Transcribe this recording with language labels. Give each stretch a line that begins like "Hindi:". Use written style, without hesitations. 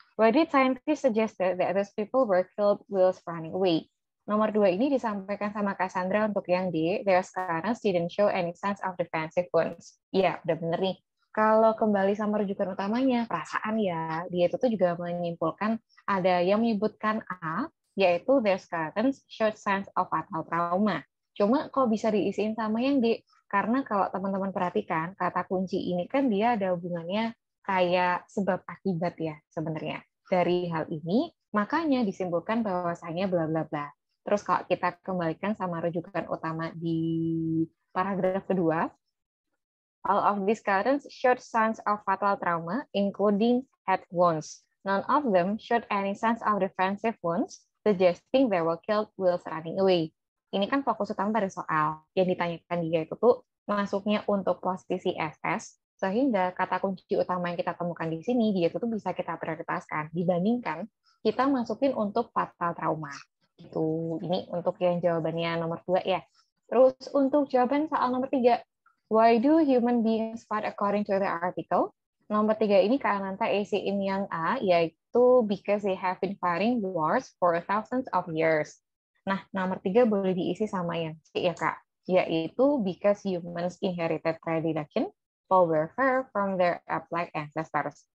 English: Why did scientists suggested that those people were killed whilst running away?
Indonesian: Nomor 2 ini disampaikan sama Cassandra untuk yang D.
English: Their skeletons didn't show any signs of defensive wounds.
Indonesian: Iya, udah bener nih. Kalau kembali sama rujukan utamanya, perasaan ya, dia itu tuh juga menyimpulkan ada yang menyebutkan A, yaitu
English: their skeletons showed signs of fatal trauma.
Indonesian: Cuma kok bisa diisiin sama yang D? Karena kalau teman-teman perhatikan, kata kunci ini kan dia ada hubungannya kayak sebab akibat ya sebenarnya. Dari hal ini, makanya disimpulkan bahwasanya bla bla bla. Terus kalau kita kembalikan sama rujukan utama di paragraf kedua,
English: all of these skeletons showed signs of fatal trauma, including head wounds. None of them showed any signs of defensive wounds, suggesting they were killed whilst running away.
Indonesian: Ini kan fokus utama pada soal. Yang ditanyakan dia itu tuh masuknya untuk posisi SS, sehingga kata kunci utama yang kita temukan di sini, dia itu tuh bisa kita prioritaskan dibandingkan kita masukin untuk fatal trauma. Itu ini untuk yang jawabannya nomor 2 ya. Terus untuk jawaban soal nomor 3,
English: why do human beings fight according to the article?
Indonesian: Nomor 3 ini Kananta isiin yang A, yaitu
English: because they have been fighting wars for thousands of years.
Indonesian: Nah, nomor 3 boleh diisi sama yang C ya, Kak. Yaitu
English: because humans inherited predilection for warfare from their ape-like ancestors.